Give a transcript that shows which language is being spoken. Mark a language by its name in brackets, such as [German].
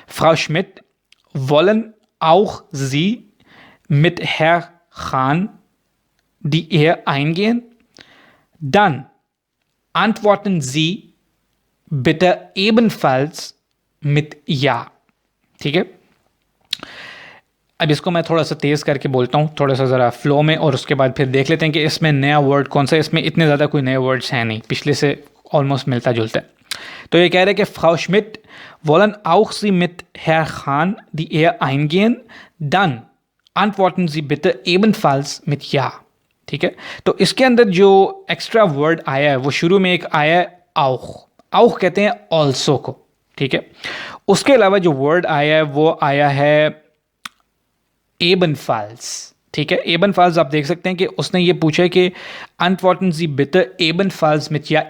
[German] فراو شمٹ wollen auch Sie mit Herr Khan die Ehe eingehen? Dann antworten Sie bitte ebenfalls mit Ja. [Urdu] ٹھیک ہے. اب اس کو میں تھوڑا سا تیز کر کے بولتا ہوں، تھوڑا سا ذرا فلو میں، اور اس کے بعد پھر دیکھ لیتے ہیں کہ اس میں نیا ورڈ کون سا ہے. اس میں اتنے زیادہ کوئی نئے ورڈس ہیں نہیں، پچھلے سے آلموسٹ ملتا جلتا ہے. تو یہ کہہ رہے کہ [German] فراو شمٹ wollen auch Sie mit Herr Khan die Ehe eingehen? Dann antworten Sie bitte ebenfalls mit Ja. [Urdu] ٹھیک ہے. تو اس کے اندر جو ایکسٹرا ورڈ آیا ہے وہ شروع میں ایک آیا ہے auch. auch کہتے ہیں also کو، ٹھیک ہے. اس کے علاوہ جو ورڈ آیا ہے وہ آیا ہے ebenfalls. ٹھیک ہے. ebenfalls آپ دیکھ سکتے ہیں کہ اس نے یہ پوچھا ہے کہ [German] antworten Sie bitte ebenfalls mit Ja.